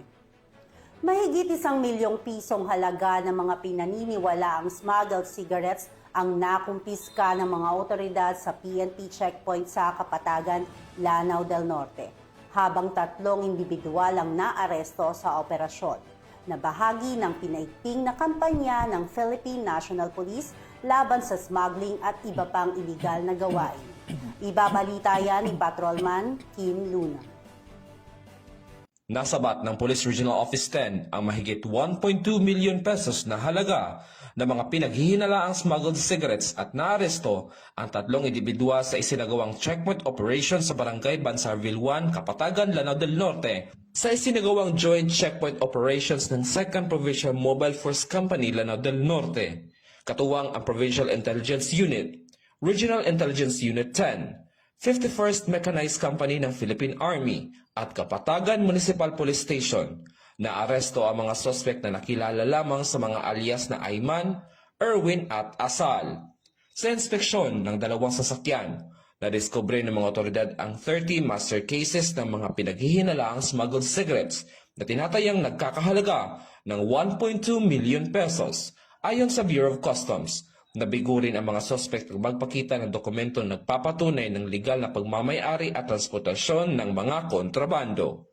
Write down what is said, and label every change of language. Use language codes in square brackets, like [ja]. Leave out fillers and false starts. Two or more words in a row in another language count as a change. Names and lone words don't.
[tl] Mahigit 1 milyong pisong halaga ng mga pinaniniwalaang [en] smuggled cigarettes [tl] ang nakumpiska ng mga otoridad sa PNP checkpoint sa Kapatagan, Lanao del Norte, habang 3 individual ang naaresto sa operasyon na bahagi ng pinaigting na kampanya ng Philippine National Police laban sa smuggling at iba pang iligal na gawain. Ibabalita yan ni Patrolman Kim Luna. Nasabat ng Police Regional Office 10 ang mahigit 1.2 [en] million pesos [tl] na halaga ng mga pinaghihinalaang smuggled cigarettes at naaresto ang 3 individual sa isinagawang [en] checkpoint operation [tl] sa Barangay Bansarville 1, Kapatagan, Lanao del Norte sa isinagawang [en] joint checkpoint operations [tl] ng 2nd Provincial Mobile Force Company, Lanao del Norte, katuwang ang Provincial Intelligence Unit, Regional Intelligence Unit 10, 51st Mechanized Company ng Philippine Army at Kapatagan Municipal Police Station. Naaresto ang mga suspect na nakilala lamang sa mga alias na Ayman, Erwin at Asal. Sa inspeksyon ng 2 sasakyan, nadiskubre ng mga otoridad ang 30 [en] master cases [tl] ng mga pinaghihinalaang [en] smuggled cigarettes [tl] na tinatayang nagkakahalaga ng 1.2 [en] million pesos. [tl] Ayon sa Bureau of Customs, nabigo rin ang mga suspect ng magpakita ng dokumento nagpapatunay ng legal na pagmamayari at transportasyon ng mga kontrabando.